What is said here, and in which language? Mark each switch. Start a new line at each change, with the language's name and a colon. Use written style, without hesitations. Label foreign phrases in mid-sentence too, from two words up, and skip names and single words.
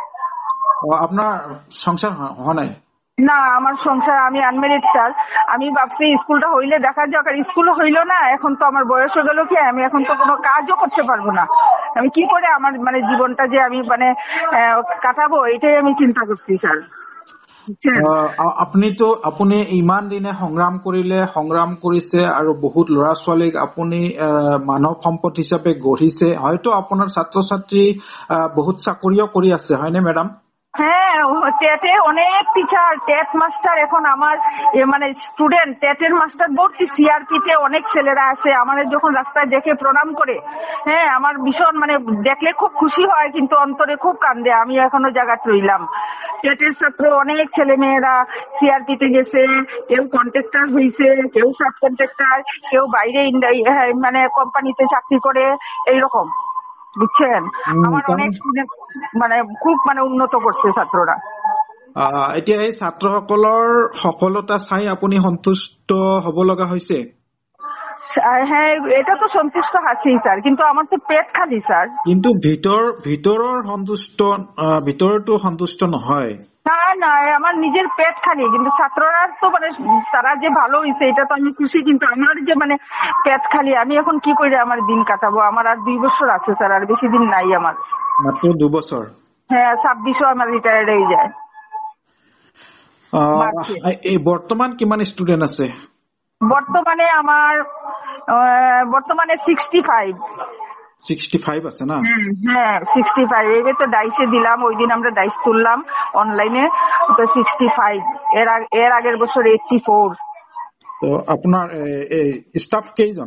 Bangla: আপনার সংসার হয় নাই না আমার সংসার আমি আনমেরিড স্যার আমি ভাবছি স্কুলটা হইলে দেখা যাক আর স্কুল হইলো না এখন তো আমার বয়স হয়ে গেল কি আমি এখন তো কোনো কাজও করতে পারবো না আমি কি করে আমার মানে জীবনটা যে আমি মানে কাটাবো এটাই আমি চিন্তা করছি স্যার
Assamese: আপুনি ইমান দিনে সংগ্ৰাম কৰিছে আৰু বহুত ল'ৰা ছোৱালীক আপুনি মানৱ সম্পদ হিচাপে গঢ়িছে হয়তো আপোনাৰ ছাত্ৰ ছাত্ৰী বহুত চাকৰিও কৰি আছে হয়নে মেডাম
Bangla: হ্যাঁ, টেটে অনেক টিচার, টেট মাস্টার এখন আমার মানে স্টুডেন্ট, টেটের মাস্টার ভর্তি, সিআরপিতে অনেক ছেলেরা আছে আমাদের যখন রাস্তায় দেখে প্রণাম করে। হ্যাঁ, আমার ভীষণ মানে দেখলে খুব খুশি হয়, কিন্তু অন্তরে খুব কান্দে। আমি এখনো জায়গায় রইলাম। টেটের ছাত্র অনেক ছেলে মেয়েরা সিআরপিতে গেছে, কেউ কন্ট্রাক্টর হয়েছে, কেউ সাব কন্ট্রাক্টর, কেউ বাইরে মানে কোম্পানিতে চাকরি করে, এইরকম, বুঝছেন। আমার অনেক স্টুডেন্ট মানে খুব মানে উন্নত করছে ছাত্ররা।
Assamese: এতিয়া এই ছাত্ৰসকলৰ সফলতা চাই আপুনি সন্তুষ্ট হ'ব লগা হৈছে?
Bangla: হ্যাঁ, এটা তো সন্তুষ্ট আছি স্যার, কিন্তু আমার তো পেট খালি স্যার।
Assamese: কিন্তু ভিতৰৰ ভিতৰতো সন্তুষ্ট নহয়।
Bangla: না না, আমার নিজের পেট খালি, কিন্তু ছাত্ররা তো মানে তারা যে ভালো হয়েছে এটা তো আমি খুশি, কিন্তু আমার যে মানে পেট খালি। আমি এখন কি করে আমার দিন কাটাবো? আমার আর 2 বছর আছে স্যার, আর বেশি দিন নাই আমার।
Assamese: মাত্ৰ 2 বছৰ?
Bangla: হ্যাঁ, 26 আমার রিটায়ার্ড হয়ে যায়।
Assamese: এই বৰ্তমান কিমান ষ্টুডেন্ট আছে?
Bangla: বর্তমানে আমার বর্তমানে 65। 65 আছে না? হ্যাঁ, 65। এবার তো ডাইসে দিলাম, ওই দিন আমরা ডাইস তুললাম অনলাইনে, তো 65। এর আগের বছর 84। তো আপনার স্টাফ কেইজন?